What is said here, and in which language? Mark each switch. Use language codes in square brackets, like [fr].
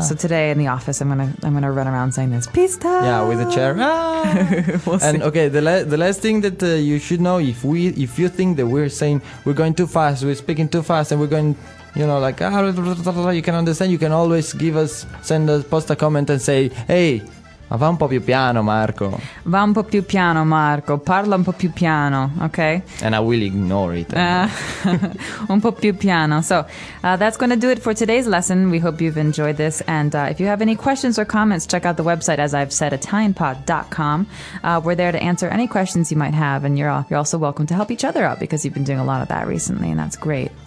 [en] So today in the office, I'm gonna run around saying this pista. Yeah, with a chair. We'll and see. Okay, the last thing that you should know, if you think that we're saying we're going too fast, we're speaking too fast, and we're going, you know, like you can understand, you can always post a comment and say, hey. [it] Ma va un po' più piano, Marco. Va un po' più piano, Marco. Parla un po' più piano, okay? [en] And I will ignore it. [it] un po' più piano. [en] So that's going to do it for today's lesson. We hope you've enjoyed this. And if you have any questions or comments, check out the website, as I've said, ItalianPod.com. We're there to answer any questions you might have. And you're also welcome to help each other out, because you've been doing a lot of that recently, and that's great.